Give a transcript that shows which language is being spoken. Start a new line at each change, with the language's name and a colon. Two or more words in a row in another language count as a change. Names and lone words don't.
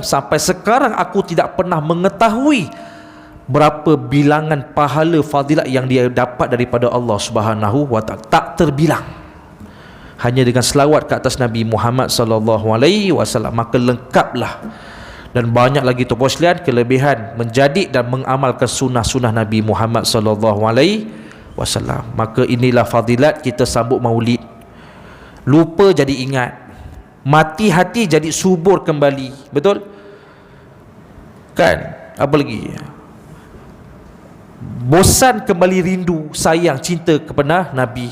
Malay: Sampai sekarang aku tidak pernah mengetahui berapa bilangan pahala fadilat yang dia dapat daripada Allah
Arabic: سبحانه وتعالى.
Malay: Tak terbilang. Hanya dengan selawat ke atas Nabi Muhammad
Arabic: صلى الله عليه وسلم,
Malay: maka lengkaplah. Dan banyak lagi tuan-puan sekalian kelebihan menjadi dan mengamalkan sunnah-sunnah Nabi Muhammad
Arabic: صلى الله عليه وسلم.
Malay: Maka inilah fadilat kita sambut maulid. Lupa jadi ingat, mati hati jadi subur kembali. Betul? Kan? Apa lagi? Bosan kembali rindu, sayang, cinta kepada Nabi.